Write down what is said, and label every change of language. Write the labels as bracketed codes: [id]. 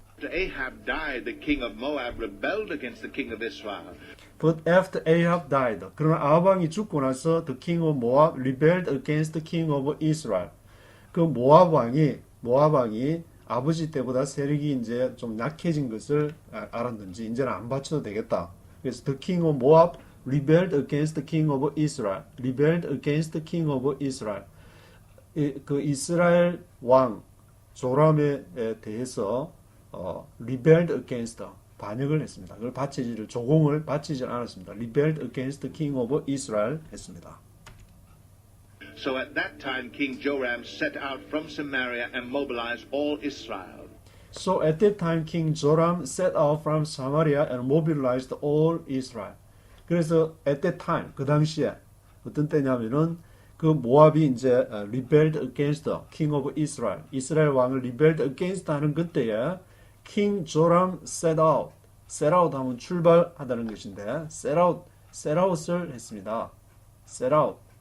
[en] Ahab died, the king of Moab rebelled against the king of Israel. But after Ahab died, [ko] 그러나 아합 왕이 죽고 나서 [en] the king of Moab rebelled against the king of Israel. [ko] 그 모압 왕이 아버지 때보다 세력이 이제 좀 약해진 것을 알았는지 이제는 안 바쳐도 되겠다. 그래서 [en] the king of Moab rebelled against the king of Israel. rebelled against the king of Israel. [ko] 그 이스라엘 왕 조람에 대해서 [en] rebelled against [ko] 반역을 했습니다. 그걸 조공을 바치지 않았습니다. [en] rebelled against the king of Israel [ko] 했습니다. [en] So at that time King Joram set out from Samaria and mobilized all Israel. So at that time King Joram set out from Samaria and mobilized all Israel. [ko] 그래서 [en] at that time [ko] 그 당시에 어떤 때냐면은 그 모압이 이제 [en] rebelled against the king of Israel, [ko] 이스라엘 왕을 rebelled against 하는 그때에 [en] king Joram set out [ko] 하면 출발하다는 것인데 set out을 했습니다. set out.